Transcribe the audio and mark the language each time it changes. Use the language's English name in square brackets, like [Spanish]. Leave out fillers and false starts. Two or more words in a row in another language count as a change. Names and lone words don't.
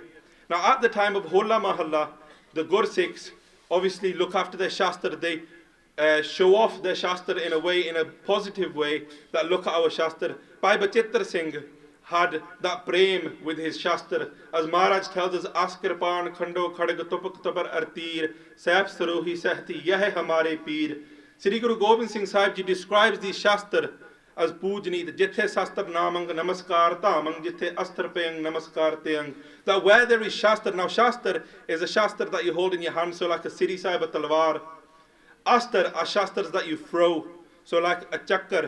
[English] Now at the time of Holla Mohalla, the Gursikhs obviously look after their Shastra. They show off their Shastra in a way, in a positive way, that look at our Shastra. Bhai Tarjinder Singh had that prem with his Shastra. As Maharaj tells us, [Punjabi] ਅਸਕਿਰਪਾਨ ਖੰਡੋ ਖੜਗ ਤੁਪਕ ਤਬਰ ਅਰਤੀਰ ਸਾਹਿਬ ਸਰੋਹੀ ਸਹਤੀ ਯਹ ਹਮਾਰੇ ਪੀਰ. [English] Sri Guru Gobind Singh Sahib Ji describes these Shastra as Pujneet, [Punjabi] ਜਿਥੇ ਸ਼ਸਤ੍ਰ ਨਮੰਗ ਨਮਸਕਾਰ ਤਮੰਗ, ਜਿਥੇ ਅਸਤ੍ਰ ਪਯੰਗ ਨਮਸਕਾਰ ਤਯੰਗ. [English] That where there is Shastra, now Shastra is a Shastra that you hold in your hand, so like a Siri Sahib Talwar. Astra are Shastras that you throw, so like a Chakkar.